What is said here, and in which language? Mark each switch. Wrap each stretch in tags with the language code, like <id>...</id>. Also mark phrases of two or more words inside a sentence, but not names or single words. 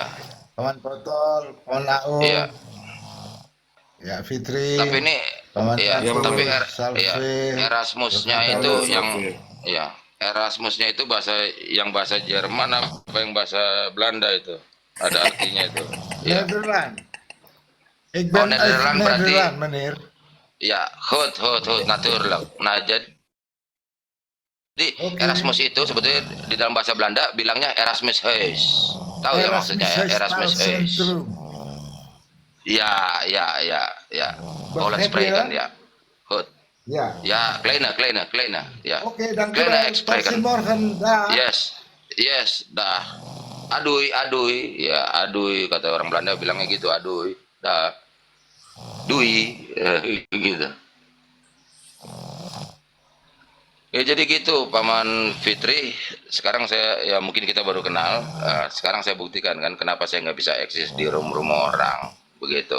<id>Paman Botol, Paman Ao, iya. ya Fitri, Tapi ini, Paman ya, Iya, Agus, tapi Paman. ya, Salve, Erasmusnya Dr. itu Halo, yang, Salve. ya, Erasmusnya itu bahasa Jerman apa yang bahasa Belanda itu? Ada artinya itu. Ya,</id> <nl>Nederland. Ik</nl> <id>Oh,</id> <nl>ben uit</nl> <id>Nederland berarti. Nederland, meneer.</id> <nl>ya, goed, natuurlijk.</nl> <id>Nah, jadi Oke. Erasmus itu sebetulnya di dalam bahasa Belanda bilangnya Erasmus Huis. Tahu ya maksudnya ya, Erasmus Huis. Centrum.</id> <nl>Ya, Holland spreken ya. Goed. Ja. Ja, kleine,</nl> <id>ya. Oke,</id> <nl>dank u Kleine wel. Tot spreken. ziens morgen. Dag.</nl> <id>Yes, dah. Aduy, ya aduy kata orang Belanda bilangnya gitu, aduy, dah. Dui, gitu. Ya jadi gitu Paman Fitri. Sekarang saya ya mungkin kita baru kenal. Sekarang saya buktikan kan kenapa saya nggak bisa eksis di room orang begitu.</id>